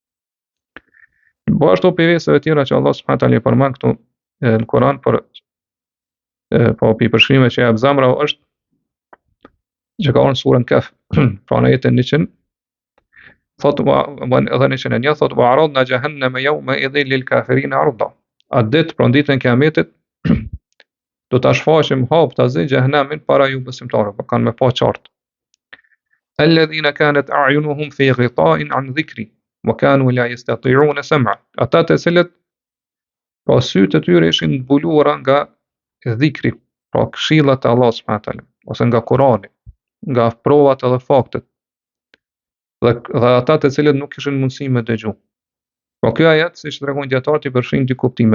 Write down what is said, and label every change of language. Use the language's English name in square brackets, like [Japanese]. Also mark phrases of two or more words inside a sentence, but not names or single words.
[Albanian] Po ashtu pjesëve tjera që Allah [Arabic] سبحانه تعالى [Albanian] i përmend këtu në Kur'an për po përshkrime që jap zemra është që ka në surën Kaf, pra në ajetin 100, thotë edhe në 101 thotë [Arabic] وعرضنا جهنم يومئذ للكافرين عرضا. [Albanian] Atë ditë, pra ditën e Kiametit, do ta shfaqim haptazi xhehenamin para ju besimtarëve, po kanë me pa qartë. [Arabic] الذين كانت أعينهم في غطاء عن ذكري وكانوا لا يستطيعون سمعا. [Albanian] Ata të cilët pa sytë e tyre ishin zbuluara nga dhikri, pra këshillat e Allahut [Arabic] سبحانه تعالى, [Albanian] ose nga Kurani, nga provat edhe faktet. Dhe ata të cilët nuk kishin mundësi me dëgju. Po kjo ajet, siç tregon dietarët, i përfshin dy kuptime.